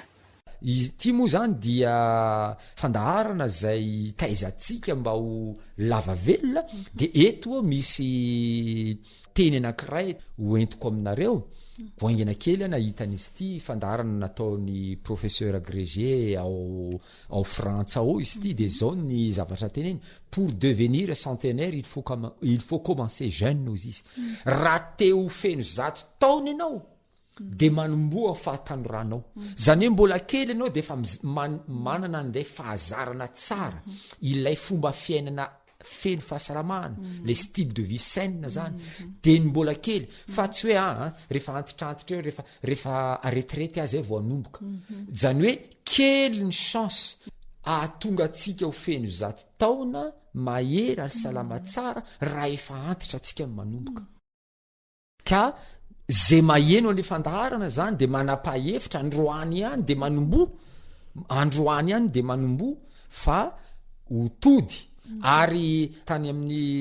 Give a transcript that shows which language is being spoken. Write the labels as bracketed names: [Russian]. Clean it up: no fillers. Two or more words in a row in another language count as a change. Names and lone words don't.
[Malagasy] ity moa zany dia fandaharana zay taizantsika mba ho lava velona de eto misy teny anankiray hoentiko aminareo voaingana kely nahitan'izy ity fandaharana nataony [French] professeur agrégé [Malagasy] ao frantsa ao izy ity de zao ny zavatra teneny [French] pour devenir centenaire il faut commencer jeune [Malagasy] ozy izy raha teo feno 100 taona ianao de manomboa fahatanoranao zany hoe mbola kely ianao de efa manana an'ilay fahazarana tsara ilay fomba fiainana feno fahasalamana [French] le style de vie saine [Malagasy] zany de ny mbola kely fa tsy hoe rehefa antitrantitra eo rehefa aretirety azy vao anomboka zany hoe kely ny chance ahatonga atsika ho feno 100 taona mahery ary salama tsara raha efa antitra atsika manomboka ka zay maheno an'le fandaharana zany de manapa-hevitra androany ihany de manombo androany ihany de manombo fa hotody ary tany amin'ny